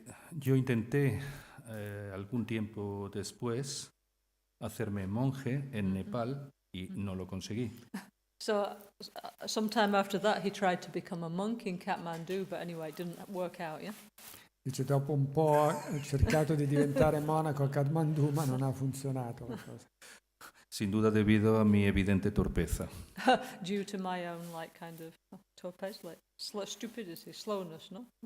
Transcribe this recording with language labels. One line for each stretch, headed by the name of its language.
Spanish: Yo intenté algún tiempo después hacerme monje en Nepal y no lo conseguí.
English: So sometime after that he tried to become a monk in Kathmandu, but anyway it didn't work out, yeah?
Italian: Dice dopo un po' ho cercato di diventare monaco a Kathmandu ma non ha funzionato la cosa.
Spanish: Sin duda debido a mi evidente torpeza.
English: Due to my own like kind of torpez, like stupidity, slowness, no?